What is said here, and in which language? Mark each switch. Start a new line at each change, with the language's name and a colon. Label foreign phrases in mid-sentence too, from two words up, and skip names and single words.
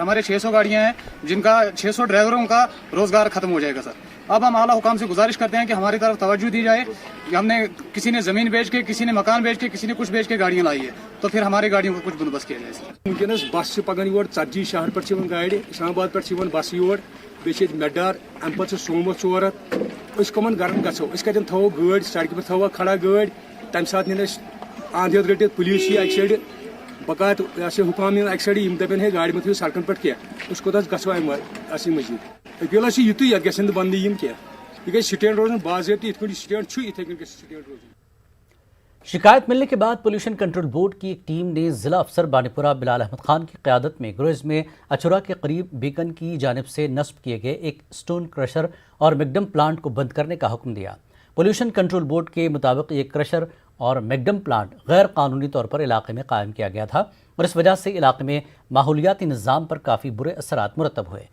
Urdu: ہمارے 600 گاڑیاں ہیں جن کا 600 ڈرائیوروں کا روزگار ختم ہو جائے گا سر۔ اب ہم اعلیٰ حکام سے گزارش کرتے ہیں کہ ہماری طرف توجہ دی جائے۔ ہم نے کسی نے زمین بیچ کے، کسی نے مکان بیچ کے، کسی نے کچھ بیچ کے گاڑیاں لائی ہے، تو پھر ہماری گاڑیوں کو کچھ بندوبست کیا جائے سر۔
Kashmiri: ونکس بس سے پکان یور 40 شہر پہ گاڑی، اسلام آباد پہ بس یور، بیٚیہِ چھِ میڈار، اَمہِ پَتہٕ چھِ سومو 4 ہَتھ۔ أسۍ کٕمن گرن گژھو؟ أسۍ کَتٮ۪ن تھاوو گٲڑۍ؟ سڑکہِ پٮ۪ٹھ تھاوو کھڑا گٲڑۍ، تَمہِ ساتہٕ نِن أسۍ آنٛدِ ہیوٚت رٔٹِتھ پُلیٖس یی اَکہِ سایڈٕ، بقایت حُکام یِن اَکہِ سایڈٕ، یِم دَپن ہے گاڑِ مہ تھٲیِو سڑکن پٮ۪ٹھ کیٚنٛہہ، أسۍ کوٚت حظ گژھو اَسی مٔزیٖد؟ أپیٖل حظ چھِ یِتُے، یَتھ گژھن نہٕ بنٛدی یِم کیٚنٛہہ، یہِ گژھِ سٹینڈ روزُن باضٲبطہٕ، یِتھ کٔنۍ یہِ سٹینڈ چھُ یِتھَے کٔنۍ گژھِ سٹینڈ روزُن۔
Urdu: شکایت ملنے کے بعد پولوشن کنٹرول بورڈ کی ایک ٹیم نے ضلع افسر بانی پورہ بلال احمد خان کی قیادت میں گریز میں اچورا کے قریب بیکن کی جانب سے نصب کیے گئے ایک
English: stone crusher
Urdu: اور
English: macadam plant
Urdu: کو بند کرنے کا حکم دیا۔ پولوشن کنٹرول بورڈ کے مطابق یہ کرشر اور
English: macadam plant
Urdu: غیر قانونی طور پر علاقے میں قائم کیا گیا تھا اور اس وجہ سے علاقے میں ماحولیاتی نظام پر کافی برے اثرات مرتب ہوئے۔